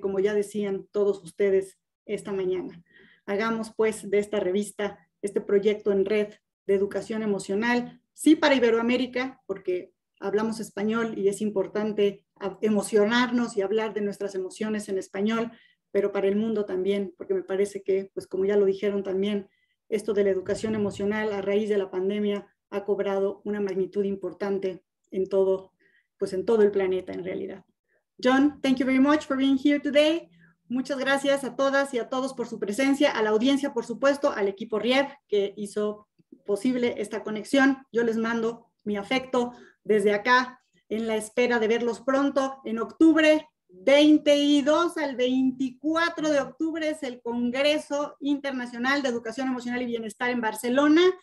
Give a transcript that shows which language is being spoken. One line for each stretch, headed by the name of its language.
Spanish: Como ya decían todos ustedes esta mañana. Hagamos, pues, de esta revista, este proyecto en red de educación emocional, sí para Iberoamérica, porque hablamos español y es importante emocionarnos y hablar de nuestras emociones en español, pero para el mundo también, porque me parece que, pues como ya lo dijeron también, esto de la educación emocional a raíz de la pandemia ha cobrado una magnitud importante en todo, pues en todo el planeta en realidad.
English: John, thank you very much for being here today.
Spanish: Muchas gracias a todas y a todos por su presencia, a la audiencia, por supuesto, al equipo RIEV que hizo posible esta conexión. Yo les mando mi afecto desde acá, en la espera de verlos pronto. En octubre 22 al 24 de octubre es el Congreso Internacional de Educación Emocional y Bienestar en Barcelona.